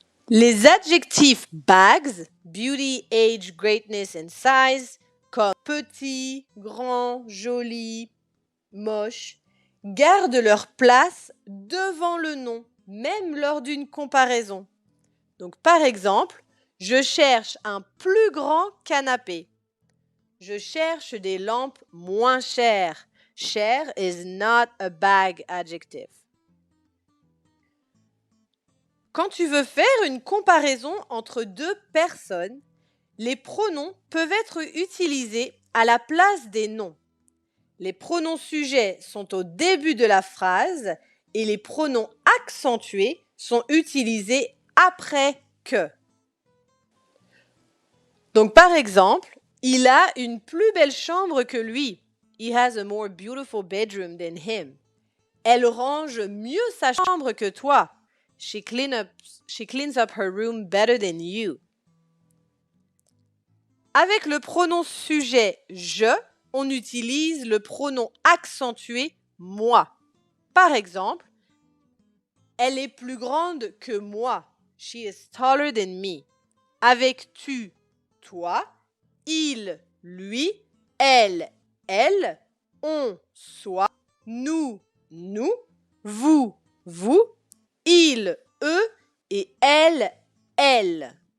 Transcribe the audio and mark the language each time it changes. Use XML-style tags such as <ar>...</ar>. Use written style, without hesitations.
<fr>Les adjectifs</fr> <en>bags, beauty, age, greatness and size,</en> <fr>comme petit, grand, joli, moche, gardent leur place devant le nom, même lors d'une comparaison. Donc, par exemple, je cherche un plus grand canapé. Je cherche des lampes moins chères.</fr> <en>Cher is not a bag adjective.</en> <fr>Quand tu veux faire une comparaison entre deux personnes, les pronoms peuvent être utilisés à la place des noms. Les pronoms sujets sont au début de la phrase et les pronoms accentués sont utilisés après que. Donc par exemple, il a une plus belle chambre que lui.</fr> <en>He has a more beautiful bedroom than him.</en> <fr>Elle range mieux sa chambre que toi.</fr> <en>She cleans up her room better than you.</en> <fr>Avec le pronom sujet je, on utilise le pronom accentué moi. Par exemple, elle est plus grande que moi.</fr> <en>She is taller than me.</en> <fr>Avec tu, toi, il, lui, elle, on, soi, nous, vous, il, eux et elle.</fr>